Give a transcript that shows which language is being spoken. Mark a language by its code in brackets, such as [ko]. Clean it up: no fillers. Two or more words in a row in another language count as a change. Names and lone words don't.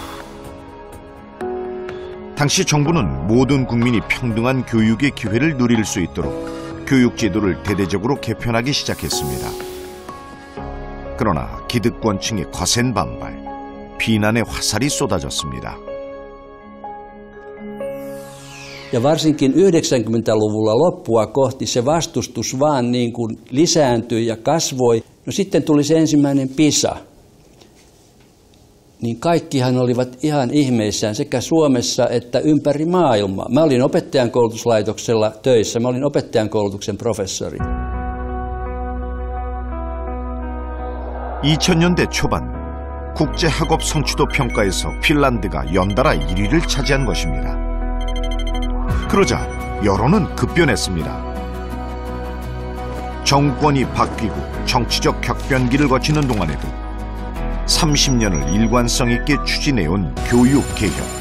[ko] 당시 정부는 모든 국민이 평등한 교육의 기회를 누릴 수 있도록 교육제도를 대대적으로 개편하기 시작했습니다. 그러나 기득권층의 거센 반발, 비난의 화살이 쏟아졌습니다. [fi] Ja varsinkin 90-luvulla loppua kohti se vastustus vaan niin kuin lisääntyi ja kasvoi. No sitten tuli se ensimmäinen PISA. Niin kaikkihan olivat ihan ihmeissään sekä Suomessa että ympäri maailmaa. Mä olin opettajankoulutuslaitoksella töissä, mä olin opettajankoulutuksen professori. [ko] 2000년대 초반 국제학업 성취도 평가에서 핀란드가 연달아 1위를 차지한 것입니다. 그러자 여론은 급변했습니다. 정권이 바뀌고 정치적 격변기를 거치는 동안에도 30년을 일관성 있게 추진해온 교육개혁.